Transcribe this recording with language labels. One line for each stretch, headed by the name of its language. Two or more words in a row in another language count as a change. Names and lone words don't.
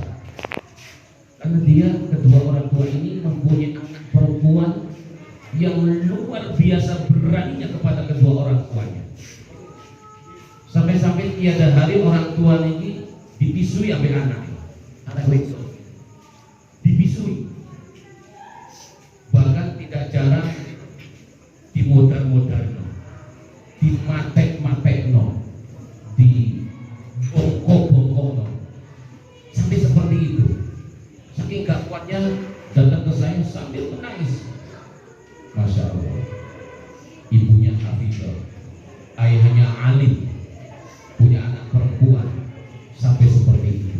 Indonesian: Karena dia, kedua orang tua ini mempunyai anak perempuan yang luar biasa beraninya kepada kedua orang tuanya. Sampai-sampai tiada hari orang tua ini dipisui sampai anak itu dipisui. Bahkan tidak jarang
Javanese: dimodar-modarno, dimatek-matekno,
Indonesian: di bongkok-bongkokno, sampai seperti itu. Saking gak kuatnya datang ke saya sambil menangis. Masya Allah, ibunya hafidhah, ayahnya alim, punya anak perempuan, sampai seperti itu.